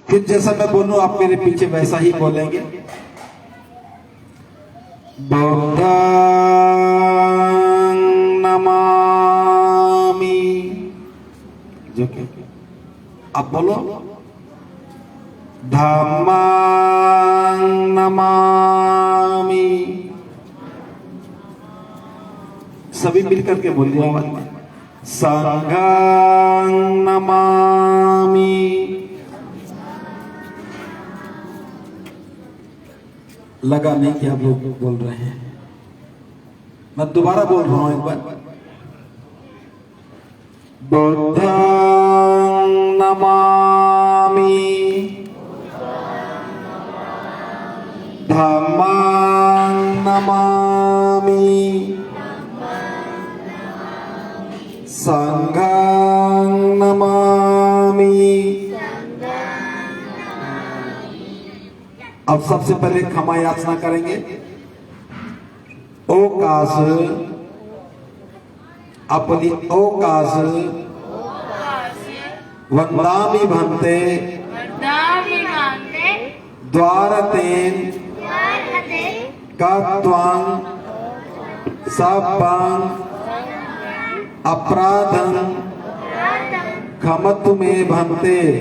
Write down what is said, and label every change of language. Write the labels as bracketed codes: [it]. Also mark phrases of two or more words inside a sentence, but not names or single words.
[hi] फिर जैसा मैं बोलूं आप मेरे पीछे वैसा ही बोलेंगे। [pi] बुद्धं नमामि, [hi] जो कि अब बोलो [pi] धम्मं नमामि, [hi] सभी मिलकर के बोलिए आवाज में। [pi] संघं नमामि, [hi] लगा नहीं कि आप लोग बोल रहे हैं, मैं दोबारा बोल रहा हूं एक बार। [pi] बुद्धं नमामि, धम्मं नमामि, संघं नमामि। [hi] अब सबसे पहले क्षमा याचना करेंगे। [pi] ओकाश अपनी ओकाश वंदामि भन्ते द्वारतेन कत्वं सब्बं अपराधं क्षमतु मे भन्ते।